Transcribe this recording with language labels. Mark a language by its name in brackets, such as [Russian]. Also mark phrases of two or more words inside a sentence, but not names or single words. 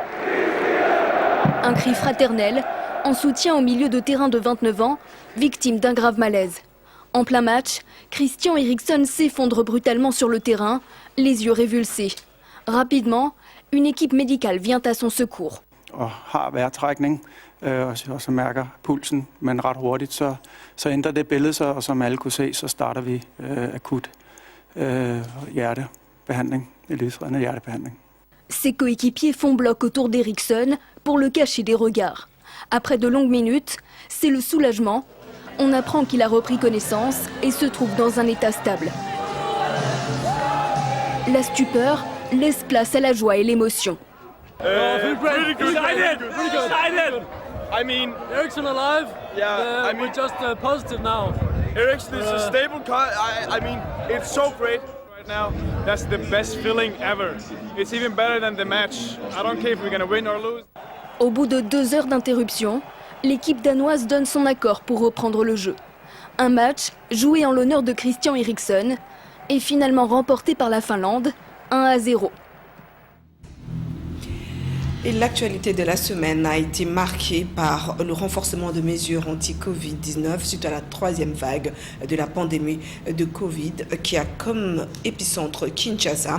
[French] Un cri fraternel en soutien au milieu de terrain de 29 ans, victime d'un grave malaise. En plein match, Christian Eriksen s'effondre brutalement sur le terrain, les yeux révulsés. Rapidement, une équipe médicale vient à son secours. [Danish] Og har vejrtrækning, og så mærker pulsen, men ret hurtigt, så ændrer det billede sig, og som alle kunne se, så starter vi akut hjertebehandling, livsreddende hjertebehandling. [French] Ses coéquipiers font bloc autour d'Eriksen pour le cacher des regards. Après de longues minutes, c'est le soulagement. On apprend qu'il a repris connaissance et se trouve dans un état stable. La stupeur laisse place à la joie et l'émotion. [English] Pretty good. Excited. I mean, Eriksen alive. Yeah, I mean, we're just positive now. Eriksen is a stable car. I mean, it's so great right now. That's the best feeling ever. It's even better than the match. I don't care if we're gonna win or lose. [French] Au bout de 2 heures d'interruption, l'équipe danoise donne son accord pour reprendre le jeu. Un match joué en l'honneur de Christian Eriksen est finalement remporté par la Finlande 1-0. Et l'actualité de la semaine a été marquée par le renforcement de mesures anti-Covid-19 suite à la 3e vague de la pandémie de Covid qui a comme épicentre Kinshasa.